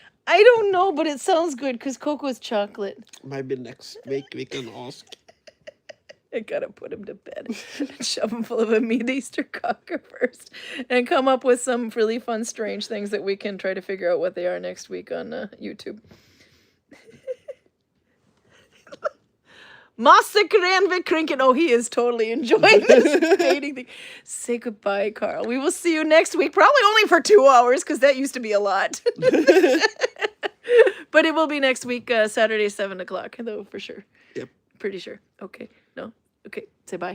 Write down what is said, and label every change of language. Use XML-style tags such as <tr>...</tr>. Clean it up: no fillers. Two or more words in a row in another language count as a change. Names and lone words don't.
<en>I don't know, but it sounds good because cocoa is chocolate. Maybe next week we can ask. I gotta put him to bed and shove him full of a meat Easter cocker first and come up with some really fun, strange things that we can try to figure out what they are next week on YouTube. Massacren ved Krinken. Oh, he is totally enjoying this dating thing. Say goodbye, Carl. We will see you next week. Probably only for 2 hours, because that used to be a lot. But it will be next week, Saturday, 7 o'clock, though, for sure. Yep. Pretty sure. Okay. No. Okay. Say bye.</en>